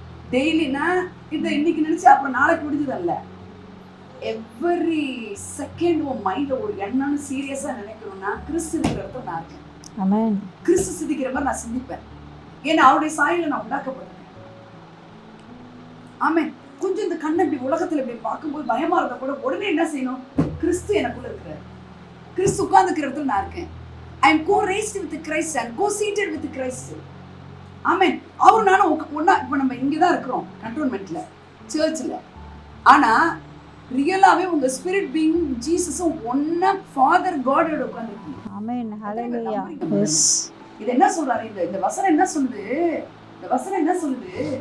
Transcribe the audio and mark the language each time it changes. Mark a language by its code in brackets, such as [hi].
[ta] டெய்லினா இதை இன்னைக்கு நினைச்சு அப்புறம் நாளைக்கு முடிஞ்சதல்ல. [en] every second [ta] உன் மைண்ட்ல ஒரு எண்ணம்னு சீரியஸா நினைக்கணும்னா, கிறிஸ்து இருக்கிற இடத்துல நான் இருக்கேன். ஆமென். கிறிஸ்து சிந்திக்கிற மாதிரி நான் சிந்திப்பேன். ஏன்னா அவருடைய சாயல நான் உண்டாக்கப்பட்டிருக்கேன். ஆமென். கொஞ்சம் இந்த கண்ணை இப்படி உலகத்துல இப்படி பார்க்கும்போது பயமா இருந்தா கூட உடனே என்ன செய்யணும்? கிறிஸ்து எனக்குள்ள இருக்கிறார், கிறிஸ்து உட்கார்ந்துக்கிற இடத்துல நான் இருக்கேன். [en] I am co-raised with Christ and co-seated with Christ. [ta] ஆமென். அவருனால ஒன்னா இப்போ நம்ம இங்கே தான் இருக்கிறோம் கண்டோன்மெண்ட்ல, சர்ச்சில். ஆனா ரியலாவே உங்க ஸ்பிரிட் பீயிங் ஜீசஸும் ஒன்னா ஃபாதர் காடோட உட்கார்ந்துருக்கீங்க. ஆமென். ஹalleluya. எஸ். இது என்ன சொல்றாரு? இந்த வசனம் என்ன சொல்லுது? இந்த வசனம் என்ன சொல்லுது?